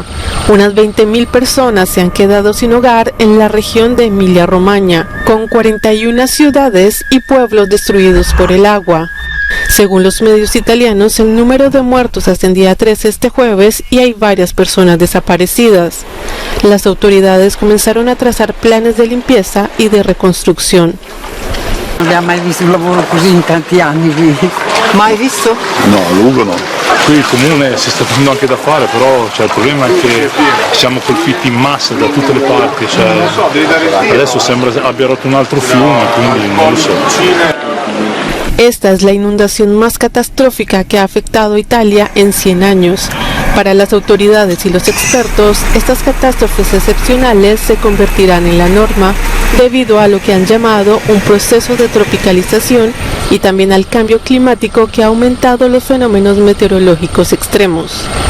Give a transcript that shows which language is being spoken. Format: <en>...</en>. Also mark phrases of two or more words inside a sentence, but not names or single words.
<es>Unas 20.000 personas se han quedado sin hogar en la región de Emilia-Romagna, con 41 ciudades y pueblos destruidos por el agua. Según los medios italianos, el número de muertos ascendía a 3 este jueves y hay varias personas desaparecidas. Las autoridades comenzaron a trazar planes de limpieza y de reconstrucción.</es> <it>Non abbiamo mai visto un lavoro così in tanti anni qui. Mai visto? No, a lungo no. Qui il comune si sta facendo anche da fare, però il problema è che siamo colpiti in massa da tutte le parti. Adesso sembra abbia rotto un altro fiume, quindi non lo so.</it> <es>Esta es la inundación más catastrófica que ha afectado a Italia en 100 años. Para las autoridades y los expertos, estas catástrofes excepcionales se convertirán en la norma debido a lo que han llamado un proceso de tropicalización y también al cambio climático que ha aumentado los fenómenos meteorológicos extremos.</es>